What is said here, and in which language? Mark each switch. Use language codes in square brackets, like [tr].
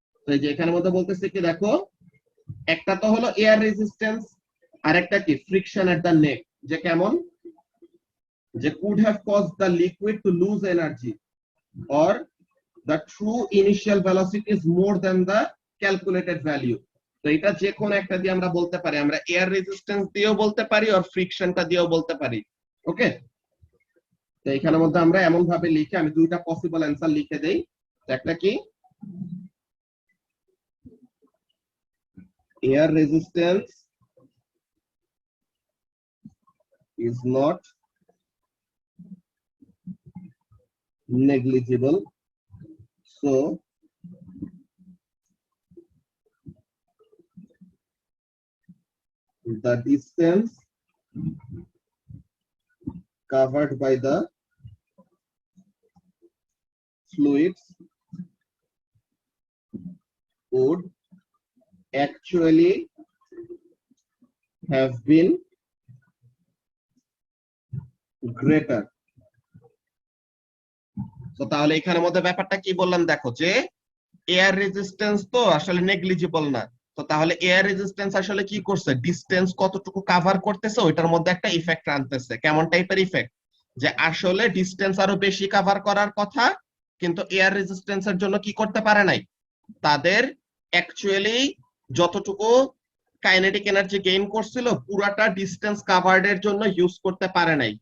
[bn] তো এই যে এখানের মধ্যে বলতেছে কি, দেখো, একটা তো হলো এয়ার রেজিস্ট্যান্স, আর একটা কি [en] friction at the neck, [bn] যে কেমন, যে [en] could have caused the liquid to lose energy or the true initial velocity is more than the calculated value. [bn] তো এটা যে কোনো একটা দিয়ে আমরা বলতে পারি, আমরা এয়ার রেজিস্ট্যান্স দিয়েও বলতে পারি আর ফ্রিকশনটা দিয়েও বলতে পারি। ওকে, তো এখানের মধ্যে আমরা এমন ভাবে লিখে, আমি দুইটা পসিবল অ্যান্সার লিখে দেই। [en] একটা কি, air resistance is not negligible, so the distance covered by the fluids would actually have been greater. [bn] তো তাহলে এখানের মধ্যে ব্যাপারটা কি বললাম, দেখো, যে এয়ার রেজিস্ট্যান্স তো আসলে নেগলিজিবল না। তো তাহলে এয়ার রেজিস্ট্যান্স আসলে কি করছে, ডিসটেন্স কতটুকু কভার করতেছে ওইটার মধ্যে একটা ইফেক্ট আনতেছে। কেমন টাইপের ইফেক্ট, যে আসলে ডিসটেন্স আরো বেশি কভার করার কথা, কিন্তু এয়ার রেজিস্ট্যান্সের জন্য কি করতে পারে নাই, তাদের অ্যাকচুয়ালি যতটুকু কাইনেটিক এনার্জি গেইন করছিল পুরাটা ডিসটেন্স কাভার্ড এর জন্য ইউজ করতে পারে নাই।